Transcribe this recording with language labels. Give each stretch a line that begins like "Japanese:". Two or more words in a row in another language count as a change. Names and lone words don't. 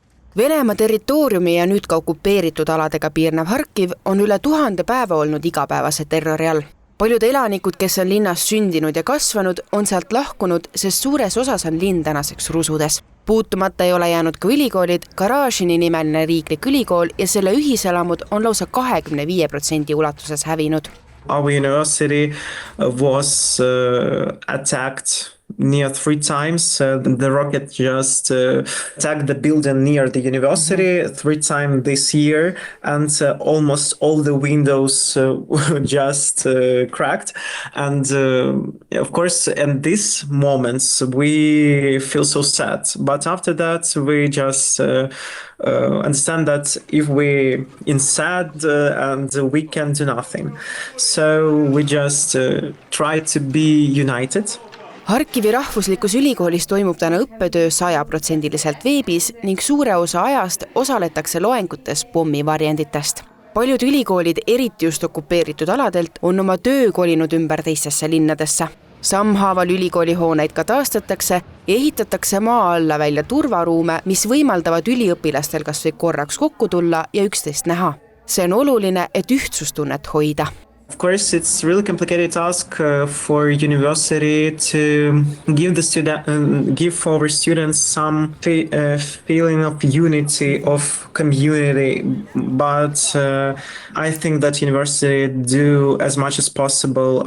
Estonian: Venemaa territooriumi ja nüüd ka okupeeritud aladega piirnev Harkiv on üle 1000 päeva olnud igapäevase terrori all. Paljud elanikud, kes on linnas sündinud ja kasvanud, on sealt lahkunud, sest suures osas on linn tänaseks rusudes. Puutumata ei ole jäänud ka ülikoolid, garaažini nimeline riiklik ülikool ja selle ühiselamud on lausa 25% ulatuses hävinud.
English: Our university was attacked near 3 times. The rocket just attacked the building near the university 3 times this year, and almost all the windows just cracked. And of course, in these moments, we feel so sad. But after that, we just understand that if we inside and we can do nothing. So we just try to be united.
Estonian: Harkivi rahvuslikus ülikoolis toimub täna õppetöö 100% veebis ning suure osa ajast osaletakse loengutes pommivarjenditest. Paljud ülikoolid, eriti just okupeeritud aladelt, on oma töö kolinud ümber teistesse linnadesse. Sammhaaval ülikooli hooneid ka taastatakse ja ehitatakse maa alla välja turvaruume, mis võimaldavad üliõpilastel kas või korraks kokku tulla ja üksteist näha. See on oluline, et ühtsustunnet hoida.
English: Of course, it's really complicated task for university to give give our students some feeling of unity, of community. But I think that university do as much as possible.